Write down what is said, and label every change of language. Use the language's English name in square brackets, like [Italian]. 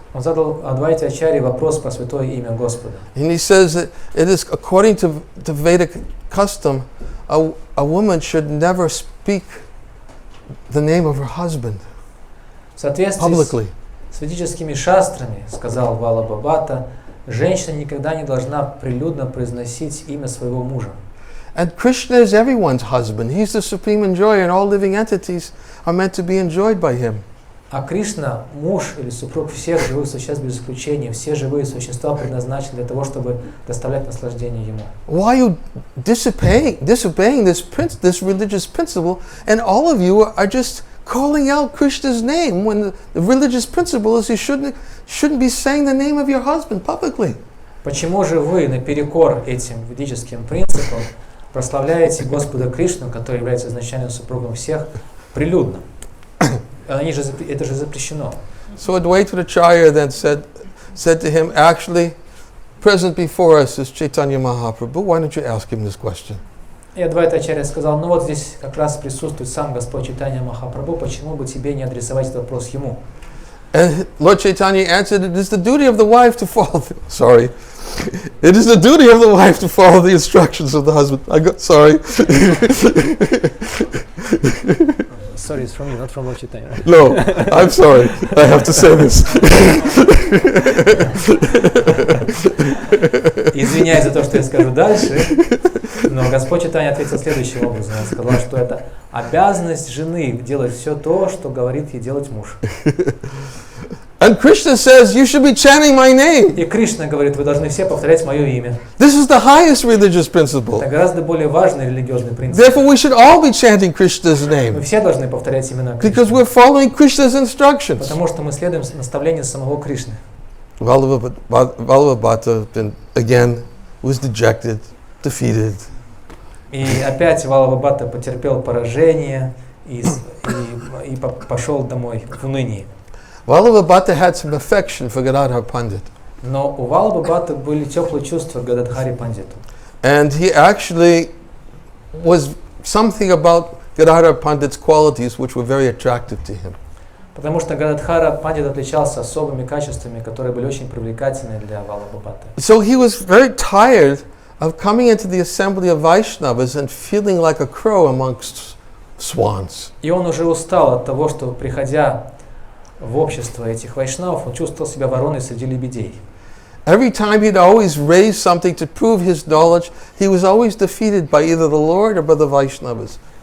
[Russian] Он задал Адвайте-ачарье вопрос про святое имя Господа. [English] And he says that it is according to Vedic custom, a woman should never speak the name of her husband [Russian] В соответствии [English] publicly. [Russian] с ведическими шастрами, сказал Валабхабхата, женщина никогда не должна прилюдно произносить имя своего мужа. [English] And Krishna is everyone's husband. He's the supreme enjoyer, and all living entities are meant to be enjoyed by him. [Russian] А Кришна, муж или супруг всех живых существ без исключения, все живые существа предназначены для того, чтобы доставлять наслаждение Ему. [English] Why are you disobeying this religious principle, and all of you are just calling out Krishna's name when the religious principle is you shouldn't be saying the name of your husband publicly? [Russian] Почему же вы наперекор этим ведическим принципам прославляете Господа Кришну, который является изначальным супругом всех, прилюдно? Это же запрещено. [English] So Advaitacharya then said to him, actually, present before us is Chaitanya Mahaprabhu. Why don't you ask him this question? [Russian] И Адвайта-ачарья сказал, ну вот здесь как раз присутствует сам Господь Чайтанья Махапрабху, почему бы тебе не адресовать этот вопрос ему? [English] And Lord Chaitanya answered, it is the duty of the wife to follow it is the duty of the wife to follow the instructions of the husband. Sorry. Sorry, it's from you, not from Lord Chaitanya. No, I'm sorry. I have to say this. [Russian] Извиняюсь за то, что я скажу дальше, но Господь Чайтанья ответил следующим образом. Он сказал, что это обязанность жены делать все то, что говорит ей делать муж. [English] And Krishna says, you should be chanting my name. [Russian] И Кришна говорит, вы должны все повторять мое имя. [English] This is the highest religious principle. [Russian] Это гораздо более важный религиозный принцип. [English] Therefore, we should all be chanting Krishna's name. [Russian] Мы все должны повторять имена [English] Because [Russian] Кришны. [English] we're following Krishna's instructions. [Russian] Потому что мы следуем наставлению самого Кришны. [English] Vallabhabhata again was dejected, defeated. [Russian] И опять Валабхабхата потерпел поражение и пошел домой в унынии. [English] Vallabhabhata had some affection for Gadadhar Pandit. [Russian] Но у Валабхабхаты были теплые чувства к Гададхари Пандиту. [English] And he actually was something about Gadadhar Pandit's qualities which were very attractive to him. [Russian] Потому что Гададхара Пандит отличался особыми качествами, которые были очень привлекательны для Валабхабхаты. [English] So he was very tired of coming into the assembly of Vaishnavas and feeling like a crow amongst swans. [Russian] И он уже устал от того, что, приходя в общество этих вайшнавов, он чувствовал себя вороной среди лебедей. [English] Every time he'd always raise something to prove his knowledge, he was always defeated by either the Lord or by the Vaishnavas.